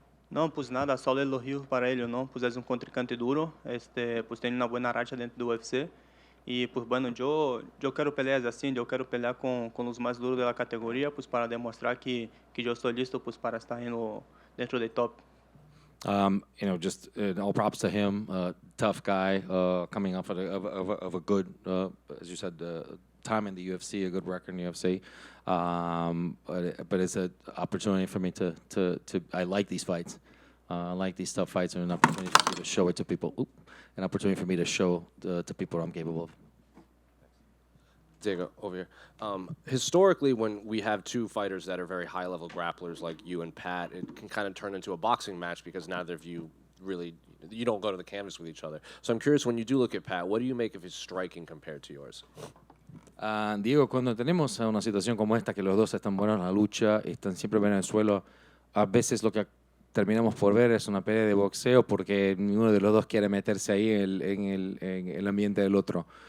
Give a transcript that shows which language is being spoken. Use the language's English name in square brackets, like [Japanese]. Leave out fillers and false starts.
[Spanish] No, pues nada, solo elogios para él, ¿no? Pues es un contrincante duro, pues tiene una buena racha dentro del UFC. Y pues bueno, yo quiero pelear así, yo quiero pelear con los más duros de la categoría, pues para demostrar que yo estoy listo pues para estar dentro del top. [English] Just all props to him. Tough guy, coming off of a good, as you said, time in the UFC, a good record in the UFC. But it's an opportunity for me to I like these fights. I like these tough fights, and an opportunity for me to show it to people. An opportunity for me to show to people what I'm capable of. Diego, over here. Historically, when we have two fighters that are very high-level grapplers like you and Pat, it can kind of turn into a boxing match because neither of you really, you don't go to the canvas with each other. So I'm curious, when you do look at Pat, what do you make of his striking compared to yours? [Spanish] Diego, cuando tenemos una situación como esta, que los dos están buenos en la lucha, están siempre bien en el suelo, a veces lo que terminamos por ver es una pelea de boxeo porque ninguno de los dos quiere meterse ahí en el ambiente del otro.